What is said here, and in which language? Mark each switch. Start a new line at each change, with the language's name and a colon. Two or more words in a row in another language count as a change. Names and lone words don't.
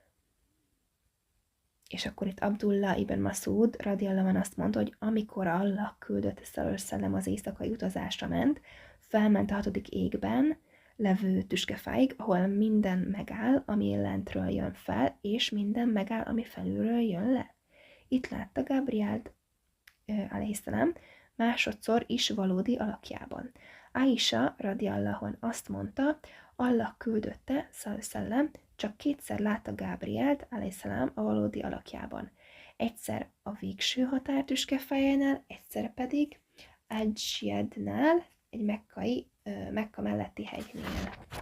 Hungarian: És akkor itt Abdullah ibn Masud
Arabic: رضي الله عنه
Hungarian: azt mondta, hogy amikor Allah küldött szallallám az éjszakai utazásra ment, felment a 6. égben levő tüskefáig, ahol minden megáll, ami lentről jön fel, és minden megáll, ami felülről jön le. Itt látta Gabrielt alaihissalam másodszor is valódi alakjában. Aisha
Arabic: رضي الله عنه
Hungarian: azt mondta, Allah küldötte szallallám, csak 2-szer látta Gabrielt alaihissalam a valódi alakjában. Egyszer a végső határ tüskefájánál, egyszer pedig Ajjednál, egy Mekka melletti hegynél.